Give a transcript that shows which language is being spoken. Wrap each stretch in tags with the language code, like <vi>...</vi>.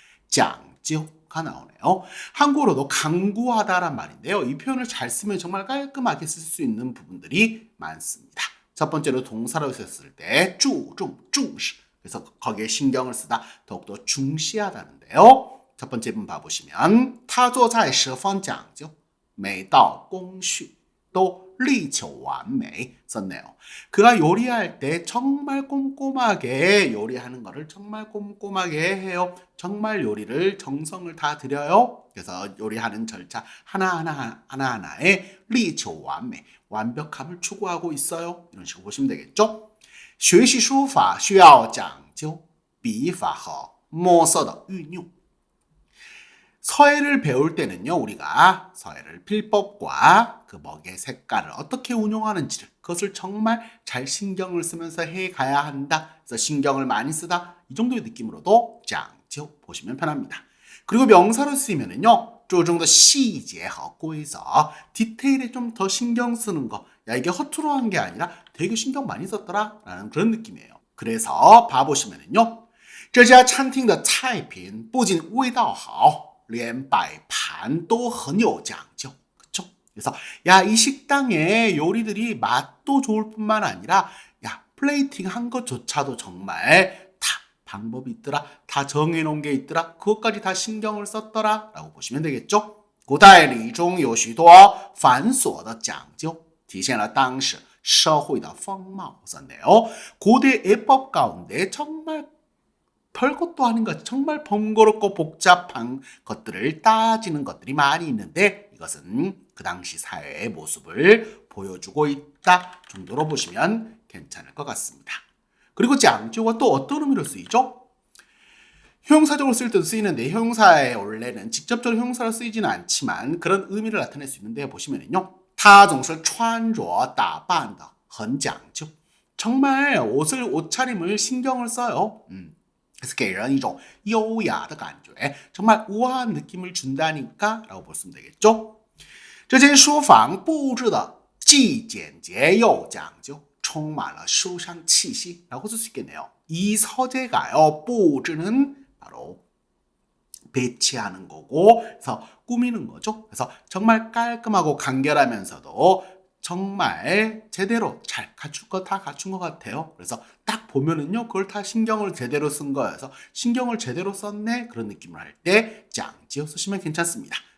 <ko>짱지호가 나오네요. 한국어로도 강구하다란 말인데요. 이 표현을 잘 쓰면 정말 깔끔하게 쓸 수 있는 부분들이 많습니다. 첫 번째로 동사로 썼을 때 중시 그래서 거기에 신경을 쓰다 더욱더 중시하다는데요. 첫 번째 분 봐보시면</ko> <zh>他做菜十分讲究 每道工序都力求完美</zh> <ko>썼네요. 그가 요리할 때 정말 꼼꼼하게 요리하는 거를 정말 꼼꼼하게 해요. 정말 요리를 정성을 다 들여요. 그래서 요리하는 절차 하나하나에</ko> <zh>力求完美</zh> <ko>완벽함을 추구하고 있어요. 이런 식으로 보시면 되겠죠.</ko> <zh>学习书法需要讲究笔法和墨色的运用</zh> <ko>서예를 배울 때는요, 우리가 서예를 필법과 그 먹의 색깔을 어떻게 운용하는지를 그것을 정말 잘 신경을 쓰면서 해가야 한다. 그래서 신경을 많이 쓰다. 이 정도의 느낌으로도 짱지호 보시면 편합니다. 그리고 명사로 쓰이면은요,</ko> <zh>注重的细节和规则</zh> <ko>디테일에 좀 더 신경 쓰는 거. 야, 이게 허투루 한 게 아니라 되게 신경 많이 썼더라 라는 그런 느낌이에요. 그래서 봐보시면은요,</ko> <zh>这家餐厅的菜品不仅味道好连摆盘都很有讲究.</zh> <ko>그쵸? 그래서 야, 이 식당의 요리들이 맛도 좋을 뿐만 아니라 야, 플레이팅 한 것조차도 정말 다 방법이 있더라. 다 정해놓은 게 있더라. 그것까지 다 신경을 썼더라 라고 보시면 되겠죠?</ko> <zh>古代礼中有许多繁琐的讲究体现了当时社会的风貌</zh> <ko>썼네요. 고대 예법 가운데 정말 별것도 아닌 것, 정말 번거롭고 복잡한 것들을 따지는 것들이 많이 있는데 이것은 그 당시 사회의 모습을 보여주고 있다 정도로 보시면 괜찮을 것 같습니다. 그리고 짱지호가 또 어떤 의미로 쓰이죠? 형용사적으로 쓸 때도 쓰이는데 형용사에 원래는 직접적으로 형용사로 쓰이지는 않지만 그런 의미를 나타낼 수 있는데 보시면은요,</ko> <zh>他总是穿着打扮的很讲究</zh> <ko>정말 옷차림을 신경을 써요. 그래서</ko> <zh>给人一种优雅的感觉</zh> <ko>정말 우아한 느낌을 준다니까 라고 볼 수 되겠죠.</ko> <zh>这间书房布置的既简洁又讲究充满了书香气息</zh> <ko>라고 쓸 수 있겠네요. 이 서재가요, 布置는 바로 배치하는 거고 그래서 꾸미는 거죠. 그래서 정말 깔끔하고 간결하면서도 정말 제대로 잘 갖출 거 다 갖춘 것 같아요. 그래서 딱 보면은요, 그걸 다 신경을 제대로 쓴 거여서 신경을 제대로 썼네 그런 느낌을 할 때 짱지호 쓰시면 괜찮습니다.</ko>